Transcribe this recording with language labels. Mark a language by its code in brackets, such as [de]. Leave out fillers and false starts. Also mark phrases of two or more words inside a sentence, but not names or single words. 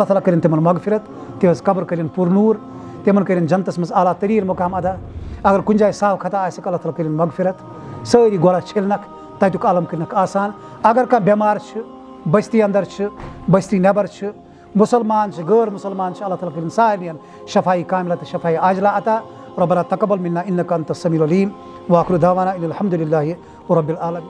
[ks] تعالیٰ کٔرِنۍ تِمن مغفرت تِہنٛز قبر کٔرِنۍ پُرنوٗر تِمن کٔرِنۍ جنتس منٛز اعلیٰ تریٖن مقام ادا اگر کُنہِ جایہِ صاف خطا آسٮ۪کھ اللہ تعالیٰ کٔرِنۍ مغفرت سٲری گۄناہ چھٔلنکھ تتیُک عالم کٔرنکھ آسان اگر کانٛہہ بٮ۪مار چھُ بستی اندر چھِ بستی نٮ۪بر چھِ مُسلمان چھِ غٲر مُسلمان چھِ اللہ تعالیٰ کٔرِنۍ سارنٕے شفائی کاملہ تہٕ شفائی عاجلہ عطا [ar] ربنا تقبل منا انك انت السميع العليم واخر دعوانا ان الحمد لله رب العالمين.